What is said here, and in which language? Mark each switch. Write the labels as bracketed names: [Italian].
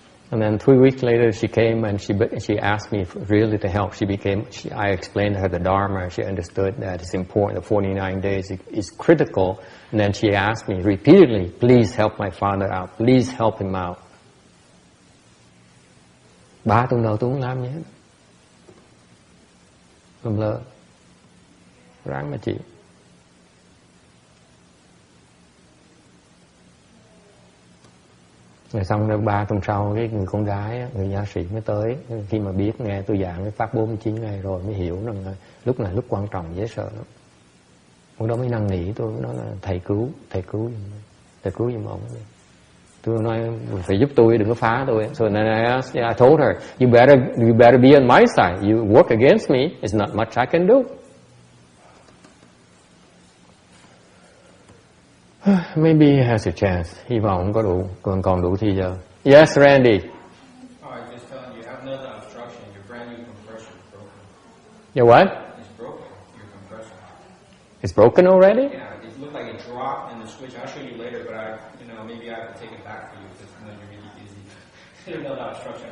[English] And then 3 weeks later, she came and she asked me really to help. I explained to her the Dharma. She understood that it's important. The 49 days is critical. And then she asked me repeatedly, please help my father out. Please help him out. [Vietnamese] 3 tuần đầu tôi không làm gì hết. Làm lơ. Ráng mà chịu. Rồi xong được 3 tuần sau, cái người con gái, người gia sĩ mới tới. Khi mà biết nghe tôi giảng cái pháp 49 ngày rồi mới hiểu rằng lúc này lúc quan trọng dễ sợ lắm. Hôm đó mới năn nỉ tôi, nói là thầy cứu giùm ông. Tôi nói phải giúp tôi, đừng có phá tôi. [English] So then I told her, you better be on my side. You work against me, it's not much I can do. Maybe he has a chance. [Vietnamese] Hy vọng có đủ, còn đủ thì giờ. [English] Yes, Randy. Oh, I just telling you, have another obstruction. Your brand new compressor is broken. Your what? It's broken. Your compressor. It's broken already? Yeah, it looked like it dropped in the switch. I'll show you later, but maybe I have to take it back for you because you're really busy. There's another obstruction.